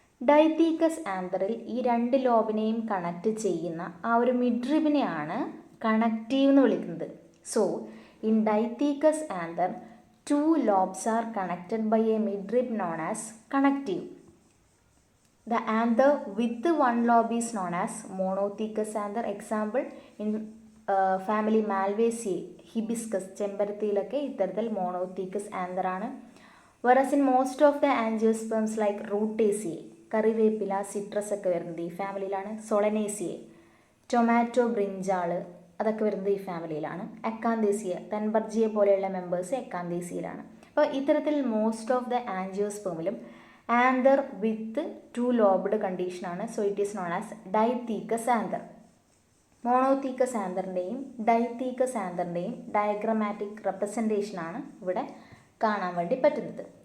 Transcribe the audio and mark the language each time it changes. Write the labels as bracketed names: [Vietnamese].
[Malayalam] ഡൈത്തീക്കസ് ആന്തറിൽ ഈ 2 ലോബിനെയും കണക്ട് ചെയ്യുന്ന ആ ഒരു മിഡ്രിബിനെയാണ് കണക്റ്റീവ് എന്ന് വിളിക്കുന്നത്. [English] So in dithecous anther 2 lobes are connected by a midrib known as connective. The anther with 1 lobe is known as monothecous anther. Example in family [Malayalam] Malvaceae, hibiscus, ചെമ്പരത്തിയിലൊക്കെ ഇത്തരത്തിൽ മോണോത്തീക്കസ് anther ആണ്. [English] whereas in most of the angiosperms like [Malayalam] Rutaceae, കറിവേപ്പില, citrus ഒക്കെ വരുന്നത് ഈ ഫാമിലിയിലാണ്. Solanaceae, tomato, brinjal അതൊക്കെ വരുന്നത് ഈ ഫാമിലിയിലാണ്. Acanthaceae, തൻബർജിയെ പോലെയുള്ള മെമ്പേഴ്സ് എക്കാന്തേസിയയിലാണ്. അപ്പോൾ ഇത്തരത്തിൽ [English] most of the [Malayalam] ആൻജിയോസ്പേമിലും anther with 2 lobed കണ്ടീഷനാണ്. [English] So it is known as dithecous anther. [Malayalam] മോണോത്തീക്കസ് ആന്തറിൻ്റെയും ഡൈത്തീക്കസ് ആന്തറിൻ്റെയും diagrammatic റെപ്രസെൻറ്റേഷനാണ് ഇവിടെ കാണാൻ വേണ്ടി പറ്റുന്നത്.